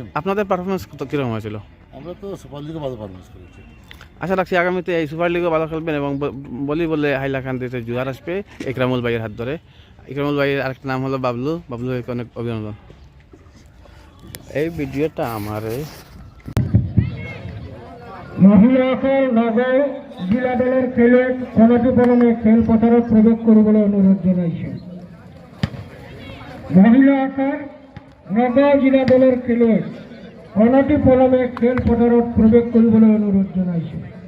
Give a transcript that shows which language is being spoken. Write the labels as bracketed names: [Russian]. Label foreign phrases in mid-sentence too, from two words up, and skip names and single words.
[Bangla] আপনাদের পারফরমেন্স কীরকম হয়েছিল? আমরা তো সুপার লিগে ভালো পারফরমেন্স করেছি। আশা রাখছি আগামীতে এই সুপার লিগও ভালো খেলবেন এবং বলে হাইলাকান্দিতে জুয়ার আসবে ইকরামুল ভাইয়ের হাত ধরে। ইকরামুল ভাইয়ের আরেকটা নাম হলো বাবলু। বাবলু ভাইকে অনেক অভিনন্দন। এই ভিডিওটা আমার [Assamese] মহিলাসকল নগৰ জিলা দলৰ খেলুৱৈক অনতিপলমে খেলপথাৰত প্ৰৱেশ কৰিবলৈ অনুৰোধ জনাইছোঁ। মহিলাসকল নগৰ জিলা দলৰ খেলুৱৈক অনতিপলমে খেলপথাৰত প্ৰৱেশ কৰিবলৈ অনুৰোধ জনাইছোঁ।